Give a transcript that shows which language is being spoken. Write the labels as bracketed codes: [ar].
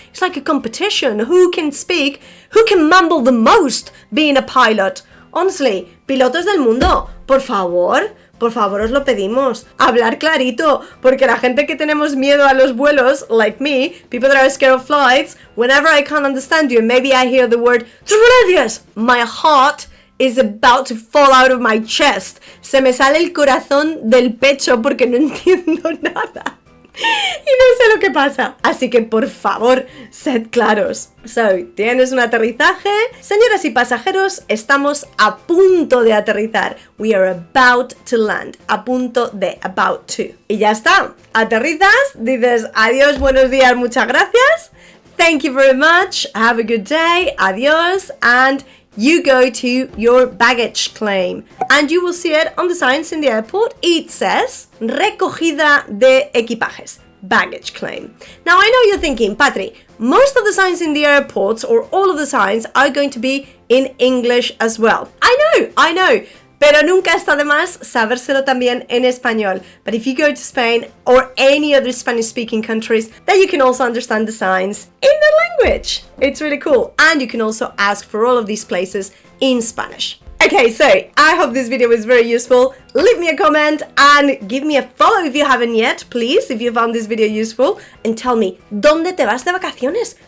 [en] It's like a competition. Who can mumble the most being a pilot? Honestly, [es] pilotos del mundo, por favor, por favor os lo pedimos. Hablar clarito, porque la gente que tenemos miedo a los vuelos, [en] like me, people that are scared of flights, whenever I can't understand you and maybe I hear the word "Turbulencias", my heart is about to fall out of my chest. [es] Se me sale el corazón del pecho porque no entiendo nada. Y no sé lo que pasa. Así que por favor, sed claros. So, ¿tienes un aterrizaje? Señoras y pasajeros, estamos a punto de aterrizar. [en] We are about to land. [es] A punto de, [en] about to. [es] Y ya está. Aterrizas, dices adiós, buenos días, muchas gracias. [en] Thank you very much. Have a good day. Adiós. And you go to your baggage claim and you will see it on the signs in the airport. It says [es] recogida de equipajes, [en] baggage claim. Now I know you're thinking, Patry, most of the signs in the airports or all of the signs are going to be in English as well. I know. [es] Pero nunca está de más sabérselo también en español. [en] But if you go to Spain or any other Spanish-speaking countries, then you can also understand the signs in the language. It's really cool. And you can also ask for all of these places in Spanish. Okay, so I hope this video was very useful. Leave me a comment and give me a follow if you haven't yet, please, if you found this video useful. And tell me, [es] ¿dónde te vas de vacaciones?